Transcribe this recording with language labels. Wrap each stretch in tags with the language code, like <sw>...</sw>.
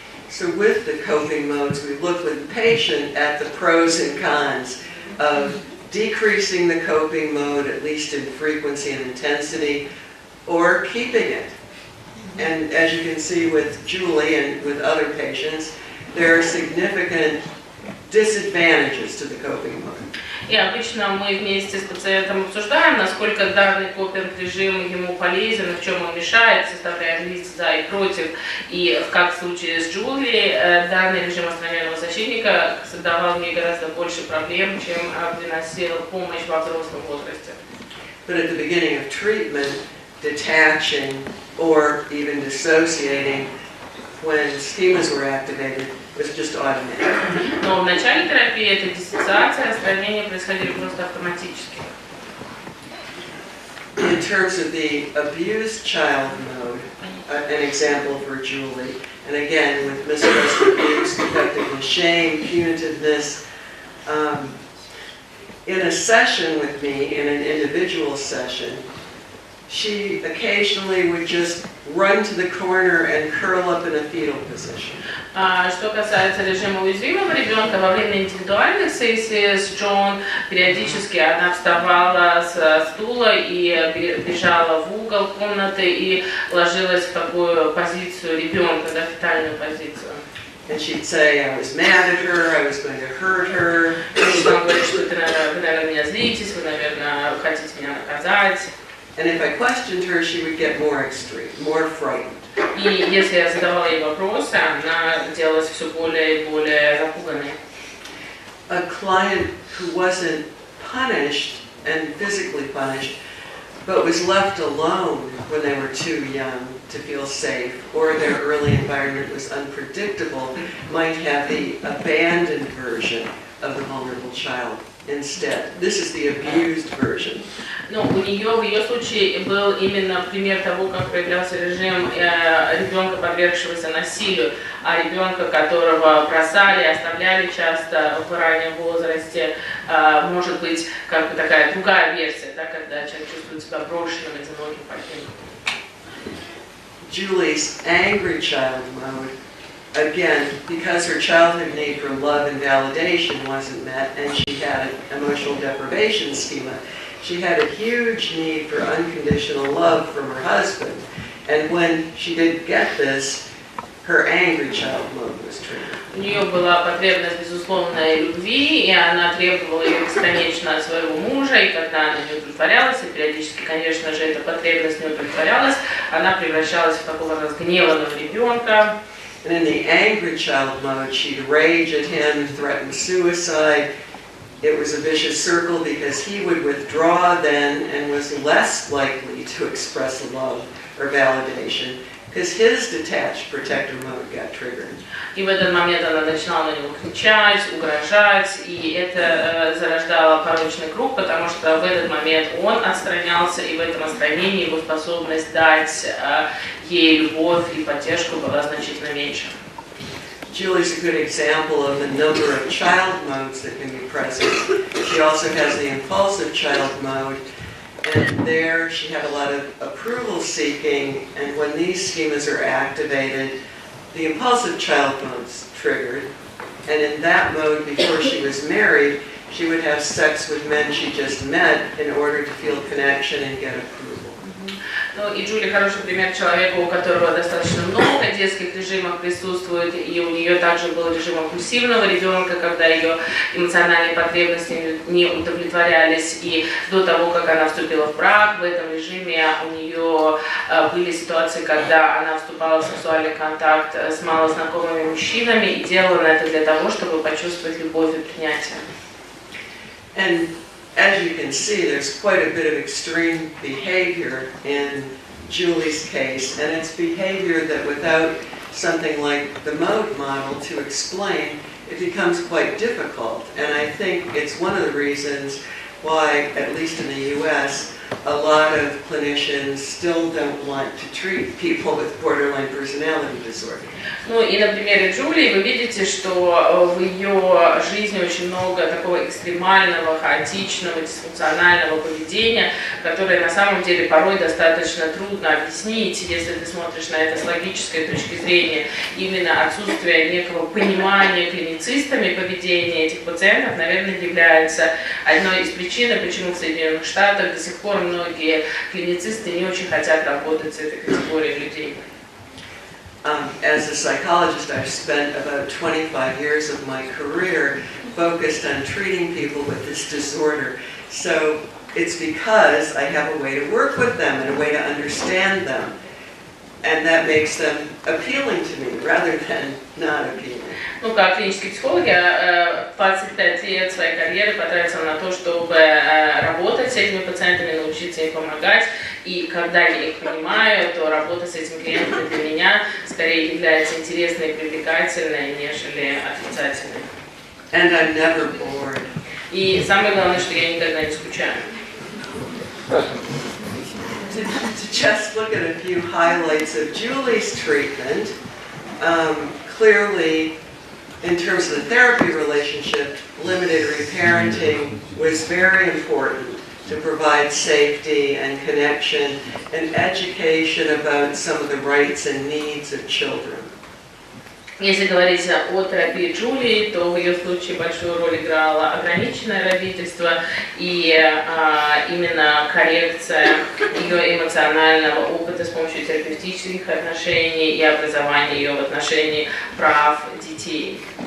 <en>So with the coping modes, we look with the patient at the pros and cons of decreasing the coping mode, at least in frequency and intensity, or keeping it. And as you can see with Julie and with other patients, there are significant disadvantages to the coping mode.</en> <ru>И обычно мы вместе с пациентом обсуждаем, насколько данный копинг-режим ему полезен, в чем он мешает, составляем лист за и против. И как в случае с Джули, данный режим отстраненного защитника создавал ей гораздо больше проблем, чем приносил помощь во взрослом возрасте.</ru> <en>But at the beginning of treatment, detaching or even dissociating when schemas were activated was just automatic.</en> <ru>Но в начале терапии эта диссоциация, отстранение происходили просто автоматически.</ru> <en>In terms of the abused child mode, an example for Julie, and again with mistrust, abuse, defectiveness, shame, punitiveness, in a session with me, in an individual session, she occasionally would just run to the corner and curl up in a fetal position.</en> <ru>Что касается режима уязвимого ребенка, во время индивидуальных сессий с Джон периодически она вставала с стула и бежала в угол комнаты и ложилась в такую позицию ребенка, да, фетальную позицию.</ru> <en>And she'd say, I was mad at her, I was going to hurt her.</en> <ru>Она говорит, что вы, наверное, меня злитесь, вы, наверное, хотите меня наказать.</ru> <en>And if I questioned her, she would get more extreme, more frightened.</en> <ru>И если я задавала ей вопросы, она делалась все более и более запуганной.</ru> <en>A client who wasn't punished and physically punished, but was left alone when they were too young to feel safe, or their early environment was unpredictable, might have the abandoned version of the vulnerable child instead. This is the abused version.</en> <ru>Ну, в ее случае был именно пример того, как проявлялся режим ребенка, подвергшегося насилию, а ребенка, которого бросали, оставляли часто в раннем возрасте, может быть, как бы такая другая версия, да, когда человек чувствует себя брошенным, одиноким, покинутым.</ru> <en>Julie's angry child mode, again, because her childhood need for love and validation wasn't met, and she had an emotional deprivation schema, she had a huge need for unconditional love from her husband. And when she didn't get this, her angry child mode was triggered.</en> <ru>У нее была потребность безусловной любви, и она требовала ее бесконечно от своего мужа, и когда она не удовлетворялась, и периодически, конечно же, эта потребность не удовлетворялась, она превращалась в такого разгневанного ребенка.</ru> <en>And in the angry child mode, she'd rage at him, threaten suicide. It was a vicious circle because he would withdraw then and was less likely to express love or validation because his detached protector mode got triggered.</en> <ru>И в этот момент она начинала на него кричать, угрожать, и это зарождало порочный круг, потому что в этот момент он отстранялся, и в этом отстранении его способность дать ей любовь и поддержку была значительно меньше.</ru> <en>Julie's a good example of the number of child modes that can be present. She also has the impulsive child mode, and there she had a lot of approval seeking, and when these schemas are activated, the impulsive child mode's triggered, and in that mode, before she was married, she would have sex with men she just met in order to feel connection and get approval.</en> <ru>Ну и Джули хороший пример человека, у которого достаточно много детских режимов присутствует, и у нее также был режим импульсивного ребенка, когда ее эмоциональные потребности не удовлетворялись, и до того, как она вступила в брак, в этом режиме у нее были ситуации, когда она вступала в сексуальный контакт с малознакомыми мужчинами и делала это для того, чтобы почувствовать любовь и принятие.</ru> <en>And as you can see, there's quite a bit of extreme behavior in Julie's case, and it's behavior that without something like the mode model to explain it becomes quite difficult. And I think it's one of the reasons why, at least in the US, a lot of clinicians still don't want to treat people with borderline personality disorder.</en> <ru>Ну и на примере Джулии вы видите, что в ее жизни очень много такого экстремального, хаотичного, дисфункционального поведения, которое на самом деле порой достаточно трудно объяснить, если ты смотришь на это с логической точки зрения. Именно отсутствие некого понимания клиницистами поведения этих пациентов, наверное, является одной из причин, почему в Соединенных Штатах до сих пор многие клиницисты не очень хотят работать с этой категорией людей.</ru> <en>As a psychologist, I've spent about 25 years of my career focused on treating people with this disorder. So it's because I have a way to work with them and a way to understand them. And that makes them appealing to me rather than not appealing.</en> <ru>Ну, как клинический психолог, я 25 лет своей карьеры потратила на то, чтобы работать с этими пациентами, научиться им помогать. И когда я их понимаю, то работа с этими клиентами для меня скорее является интересной и привлекательной, нежели отрицательной.</ru> <en>And I'm never bored.</en> <ru>И самое главное, что я никогда не скучаю.</ru> <en>To just look at a few highlights of Julie's treatment, clearly, in terms of the therapy relationship, limited reparenting was very important to provide safety and connection and education about some of the rights and needs of children.</en> <ru>Если говорить о терапии Джулии, то в ее случае большую роль играло ограниченное родительство и именно коррекция ее эмоционального опыта с помощью терапевтических отношений и образования ее в отношении прав детей.</ru>